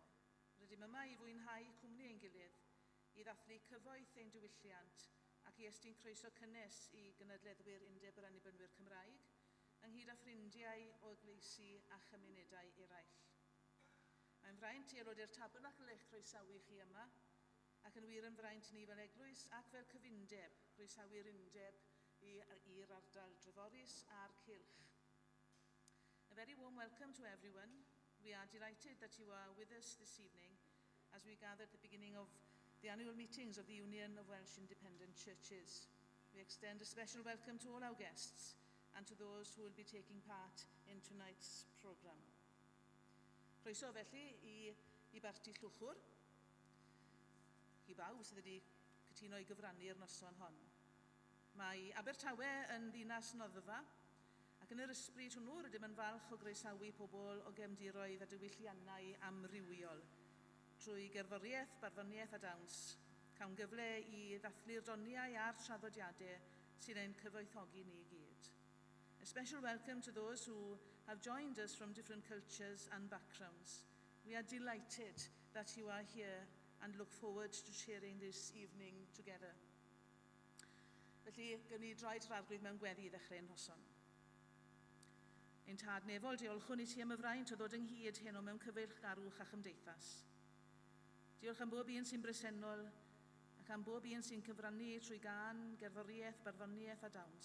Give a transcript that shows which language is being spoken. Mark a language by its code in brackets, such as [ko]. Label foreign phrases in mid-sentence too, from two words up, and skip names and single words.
[cy] Rydym yma i fwynhau cwmni ein gilydd, i ddathlu cyfoeth ein diwylliant ac i estyn croeso cynnes i gynadleddwyr Undeb yr Annibynwyr Cymraeg, ynghyd â ffrindiau o eglwysi a chymunedau eraill. Mae'n fraint i aelodau'r Tabernacl eich croesawu chi yma, ac yn wir yn fraint ni fel eglwys ac fel cyfundeb, croesawu'r Undeb i'r ardal Treforys a'r Cylch. [en] A very warm welcome to everyone. We are delighted that you are with us this evening as we gather at the beginning of the annual meetings of the Union of Welsh Independent Churches. We extend a special welcome to all our guests and to those who will be taking part in tonight's programme. [cy] Croeso felly i Barti Llwchwr, i bawb sydd wedi cytuno i gyfrannu'r noson hon. Mae Abertawe yn ddinas Noddfa, ac yn yr ysbryd hwnnw rydym yn falch o groesawu pobl o gefndiroedd a diwylliannau amrywiol, trwy gerddoriaeth, barddoniaeth a dawns, cawn gyfle i ddathlu'r doniau a'r traddodiadau sydd ein cyfoethogi ni i gyd. [en] A special welcome to those who have joined us from different cultures and backgrounds. We are delighted that you are here and look forward to sharing this evening together. [cy] Felly, gawn ni droed yr arglwydd mewn gweddi i ddechrau'n noson. Ein tad nefol, diolchwn i ti am y fraint o ddod ynghyd heno mewn cyfeillgarwch a chymdeithas. Diolch am bob un sy'n bresennol ac am bob un sy'n cyfrannu trwy gan, gerddoriaeth, barddoniaeth a dawns.